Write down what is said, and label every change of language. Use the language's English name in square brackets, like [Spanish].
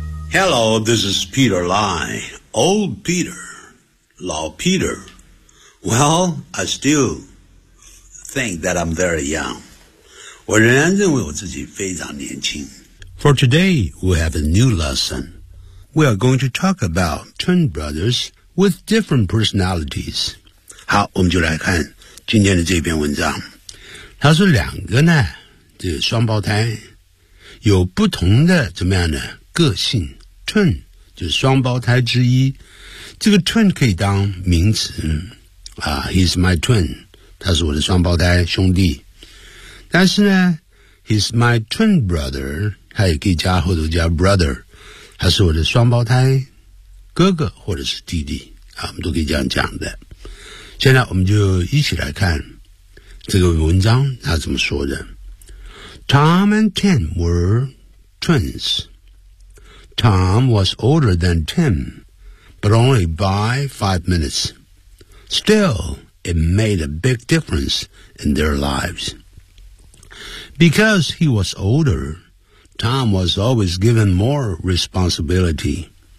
[English] Hello, this is Peter Lai, old Peter, 老 Peter. Well, I still think that I'm very young. [Chinese] 我仍然认为我自己非常年轻。 [English] For today, we have a new lesson. We are going to talk about twin brothers with different personalities. [Chinese] 好，我们就来看今天的这篇文章。他说两个呢，这双胞胎有不同的怎么样的个性。 Twin 就是双胞胎之一。这个 twin 可以当名词啊 ， [English] he's my twin， [Chinese] 他是我的双胞胎兄弟。但是呢 ， [English] he's my twin brother， [Chinese] 他也可以加后头加 brother。他是我的双胞胎哥哥或者是弟弟啊，我们都可以这样讲的。现在我们就一起来看这个文章他怎么说的。 [English] Tom and Tim were twins. Tom was older than Tim, but only by 5 minutes. Still, it made a big difference in their lives. Because he was older,Tom was always given more responsibility.